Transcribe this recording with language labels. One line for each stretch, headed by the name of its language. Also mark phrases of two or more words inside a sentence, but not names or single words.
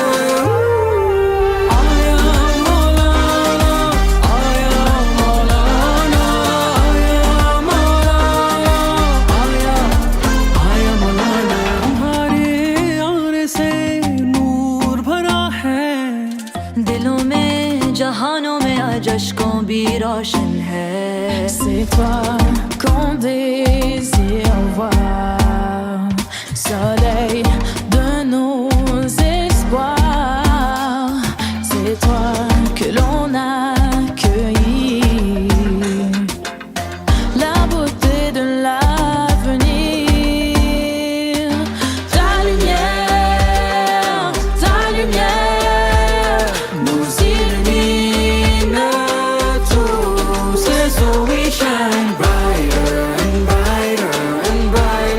Hindi: आया मौलाना, आया मौलाना, आया मौलाना, आया मौलाना. तुम्हारे आने से नूर भरा है, दिलों में जहानों में आज अश्कों भी रोशन है।
French: C'est toi qu'on désire voir, soleil de nos espoirs. C'est toi que l'on accueillit, la beauté de l'avenir. Ta lumière nous illumine tous.
English: so we shine brighter and brighter and brighter.